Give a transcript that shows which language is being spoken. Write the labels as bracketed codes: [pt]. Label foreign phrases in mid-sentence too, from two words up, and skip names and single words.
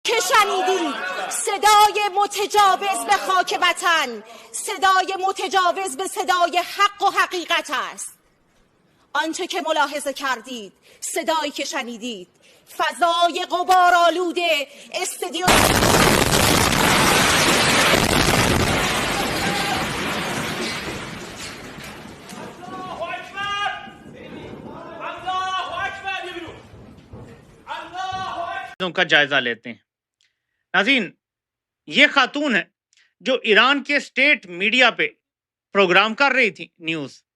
[fa] شنیدید صدای متجاوز به خاک وطن، صدای متجاوز به صدای حق و حقیقت است. آنچه که ملاحظه کردید، صدایی که شنیدید، فضای غبارآلود استادیوم [hi] का जायजा लेते हैं। नाज़रीन, ये खातून है जो ईरान के [en] state media [hi] पे प्रोग्राम कर रही थी न्यूज।